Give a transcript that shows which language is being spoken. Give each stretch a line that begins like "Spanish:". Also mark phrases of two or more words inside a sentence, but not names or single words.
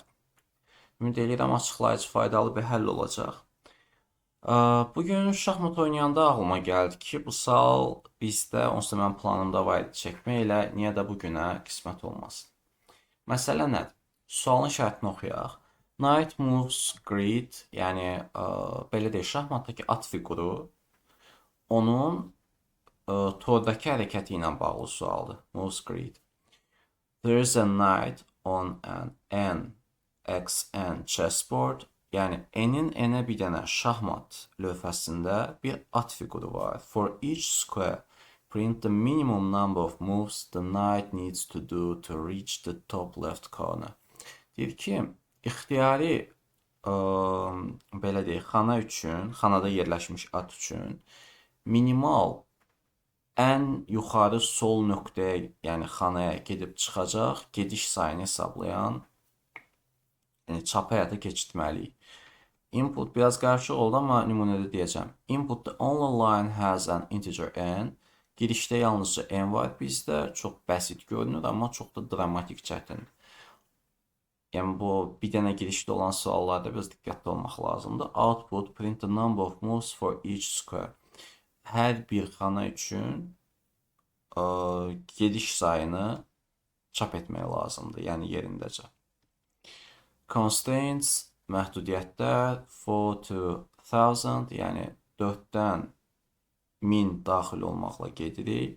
Azerbaijani: Ümid edirəm açıqlayıcı, faydalı bir həll olacaq. Bugün şahmat oynayanda ağlıma gəldi ki, bu sual bizdə, onsuz da mənim planımda var idi çəkmək, elə niyə də bugünə qismət olmasın. Məsələ nədir? Sualın şərtini oxuyaq.
English: Knight moves grid,
Azerbaijani: yəni belə deyək, şahmatdakı at fiquru onun tordakı hərəkəti ilə bağlı sualdır.
English: Moves grid. There is a knight on an NXN chessboard.
Azerbaijani: Yəni N-in N-ə bir dənə şahmat lövhəsində bir at fiquru var.
English: For each square, print the minimum number of moves the knight needs to do to reach the top left corner.
Azerbaijani: Deyir ki, ixtiyari belə deyək, xana üçün, xanada yerləşmiş at üçün minimal ən yuxarı sol nöqtəyə, yəni xanaya gedib çıxacaq, gediş sayını hesablayan, yəni çapı həyata keçirtməliyik. Input biraz qarışıq oldu, amma nümunədə deyəcəm.
English: Input the only line has an integer n.
Azerbaijani: Girişdə yalnızca n var bizdə. Çox bəsit görünür, amma çox da dramatik çətindir. Yəni bu bir dənə girişdə olan suallarda biraz diqqətli olmaq lazımdır.
English: Output print the number of moves for each square.
Azerbaijani: Hər bir xana üçün gediş sayını çap etmək lazımdır, yəni yerindəcə. Constraints məhdudiyyətlər 4 to 1000, yəni 4-dən 1000 daxil olmaqla gedirik.